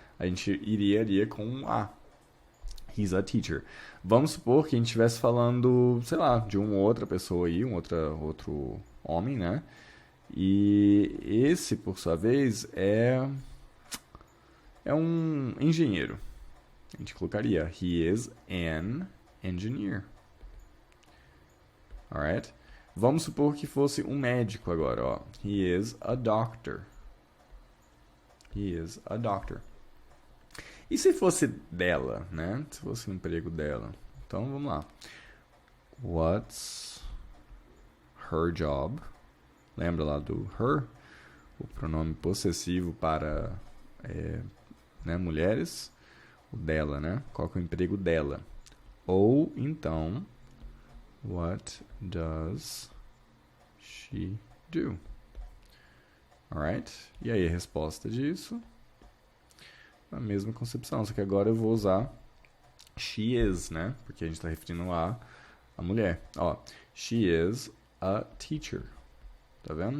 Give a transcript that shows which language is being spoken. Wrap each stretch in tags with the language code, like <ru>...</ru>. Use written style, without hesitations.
<pt>A gente iria com a.</pt> <en>He's a teacher.</en> <pt>Vamos supor que a gente estivesse falando, sei lá, de uma outra pessoa aí, outro homem, né? E esse, por sua vez, é um engenheiro. A gente colocaria</pt> <en>he is an engineer.</en> <pt>Alright? Vamos supor que fosse um médico agora, ó.</pt> <en>He is a doctor. He is a doctor.</en> <pt>E se fosse dela, né? Se fosse o emprego dela. Então, vamos lá.</pt> <en>What's her job?</en> <pt>Lembra lá do her? O pronome possessivo para né, mulheres. O dela, né? Qual que é o emprego dela? Ou, então,</pt> <en>what does she do?</en> <pt>Alright? E aí, a resposta disso? A mesma concepção, só que agora eu vou usar she is, né? Porque a gente está referindo a mulher. Ó,</pt> <en>she is a teacher.</en> <pt>Tá vendo?</pt>